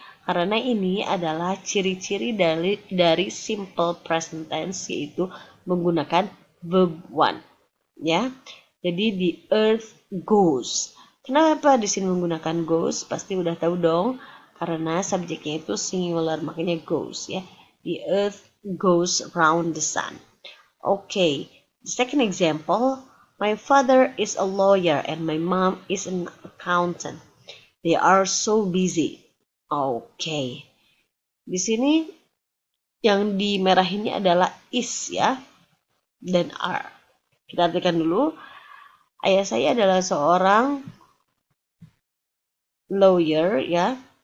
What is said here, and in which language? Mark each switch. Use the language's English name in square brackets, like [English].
[Indonesian] Karena ini adalah ciri-ciri dari simple present tense, yaitu menggunakan verb one. Ya, jadi [English] the earth goes. [Indonesian] Kenapa di sini menggunakan goes? Pasti udah tahu dong, karena subjeknya itu singular, makanya goes ya. [English] The earth goes round the sun. Okay, the second example, my father is a lawyer and my mom is an accountant. They are so busy. Oke. [Indonesian] Di sini yang dimerahinnya adalah is ya dan are. Kita artikan dulu. Ayah saya adalah seorang lawyer ya.